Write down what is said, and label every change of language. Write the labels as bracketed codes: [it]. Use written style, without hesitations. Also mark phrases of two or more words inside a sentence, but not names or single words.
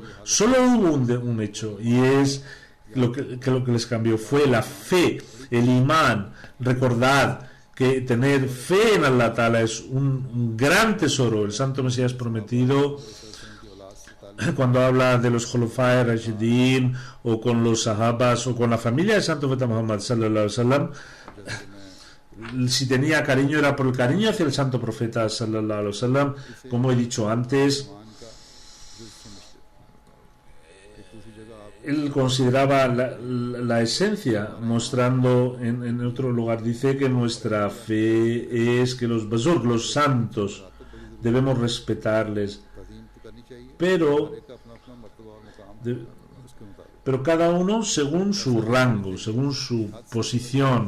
[es] Solo hubo un hecho, y es lo que les cambió, fue la fe, el imán. Recordad que tener fe en [ar] الله تعالى [es] es un gran tesoro. El Santo Mesías prometido, cuando habla de los Khulafai Rashidin, o con los sahabas, o con la familia del Santo Profeta Muhammad [ar] صلى الله عليه وسلم, [es] si tenía cariño era por el cariño hacia el Santo Profeta [ar] صلى الله عليه وسلم. [es] Como he dicho antes, él consideraba la esencia, mostrando en otro lugar, dice que nuestra fe es que los Buzurg, los santos, debemos respetarles, pero cada uno según su rango, según su posición.